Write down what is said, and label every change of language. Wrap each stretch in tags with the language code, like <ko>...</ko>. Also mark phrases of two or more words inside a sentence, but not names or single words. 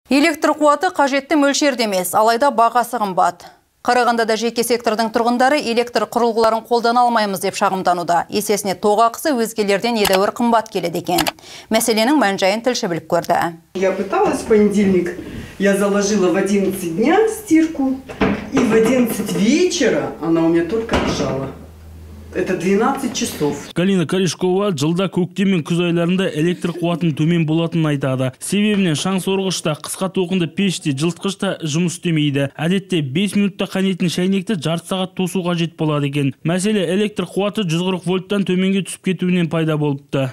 <kk>Электр қуаты қажетті мөлшерде емес, алайда бағасы қымбат. Қарағандыда жеке сектордың тұрғындары электр құрылғыларын қолдана алмаймыз деп шағымдануда. Есесіне тоқ ақысы өзгелерден едәуір қымбат келеді екен. Мәселенің мән-жайын тілші біліп көрді.</kk> <ru>Я пыталась в понедельник, я заложила в 11 дня стирку, и в 11 вечера она у меня только ржала. Это 12 часов.</ru> <kk>Галина Корешкова жылда көктем мен күз айларында электр қуатын төмен болатынын айтады. Себебінен шаң сорғышта, қысқа тоқынды пеште, жылытқышта жұмыс істемейді. Әдетте 5 минутта қайнайтын шайнекті жарты сағат тосу қажет болады екен. Мәселе электр қуаты 140 вольттан төменге түсіп кетуінен пайда болыпты.</kk>